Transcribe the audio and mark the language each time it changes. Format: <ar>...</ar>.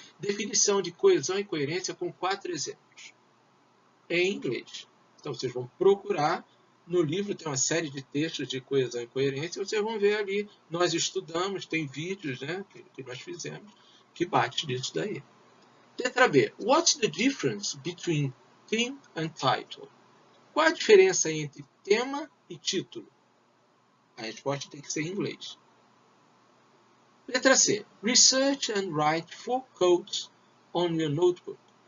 <pt>Definição de coesão e coerência com 4 exemplos. Em inglês. Então vocês vão procurar, no livro tem uma série de textos de coesão e coerência, vocês vão ver ali, nós estudamos, tem vídeos, né, que nós fizemos, que bate nisso daí. Letra B.</pt> <en>What's the difference between theme and title?</en> <pt>Qual a diferença entre tema e título? A resposta tem que ser em inglês. Letra C.</pt> <en>Research and write 4 quotes on your notebook.</en>